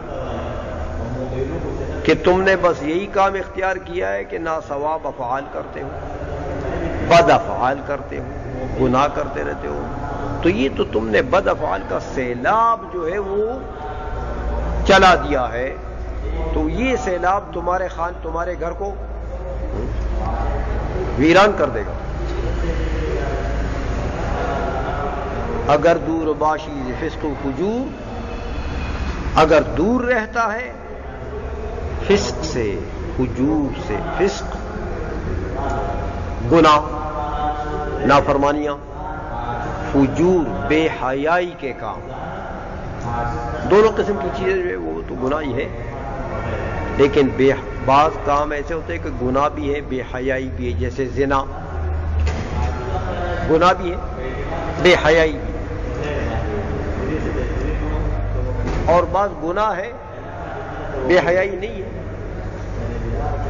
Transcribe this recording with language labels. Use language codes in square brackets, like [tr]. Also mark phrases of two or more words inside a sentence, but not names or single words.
[ur] کہ تم نے بس یہی کام اختیار کیا ہے کہ ناثواب افعال کرتے ہو، بد افعال کرتے ہو، گناہ کرتے رہتے ہو، تو یہ تو تم نے بد افعال کا سیلاب جو ہے وہ چلا دیا ہے، تو یہ سیلاب تمہارے گھر کو ویران کر دے گا. [fa] اگر دور باشی فسق و فجور، [ur] اگر دور رہتا ہے فسق سے، فجور سے، فسق گناہ، نافرمانیاں، فجور بے حیائی کے کام، دونوں قسم کی چیزیں جو ہے وہ تو گناہ ہی ہے، لیکن بعض کام ایسے ہوتے ہیں کہ گناہ بھی ہے بے حیائی بھی ہے، جیسے زنا گناہ بھی ہے بے حیائی بھی، اور بعض گناہ ہے بے حیائی نہیں ہے۔